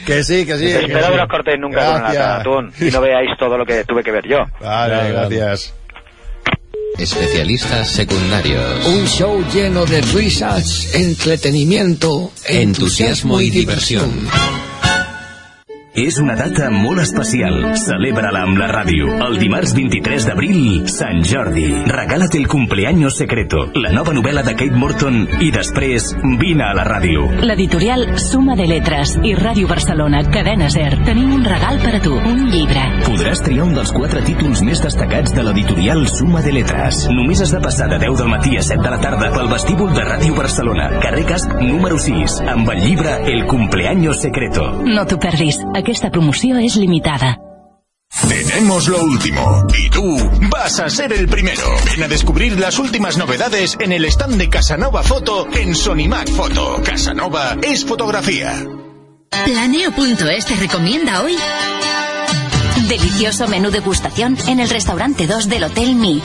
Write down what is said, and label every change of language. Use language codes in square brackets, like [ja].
[es] Que sí. Espero que no os cortéis nunca con una lata de atún y no veáis todo lo que tuve que ver yo. Vale, gracias. Especialistas secundarios. Un show lleno de risas, entretenimiento, entusiasmo y diversión. [ca] És una data molt especial. Celebra-la amb la ràdio. El dimarts 23 d'abril, Sant Jordi. Regala't el cumpleaños secreto, la nova novel·la de Kate Morton, i després vine a la ràdio. L'editorial Suma de Letres i Ràdio Barcelona, Cadena Ser, tenim un regal per a tu, un llibre. Podràs triar un dels quatre títols més destacats de l'editorial Suma de Letres. Només has de passar de 10 del matí a 7 de la tarda pel vestíbul de Ràdio Barcelona, carrer Casp número 6, amb el llibre El cumpleaños secreto. No t'ho perdis. Aquesta promoció és limitada. [es] Tenemos lo último y tú vas a ser el primero. Ven a descubrir las últimas novedades en el stand de Casanova Foto en Sonimac Foto. Casanova es fotografía. Planeo.es te recomienda hoy delicioso menú degustación en el restaurante 2 del Hotel Mi.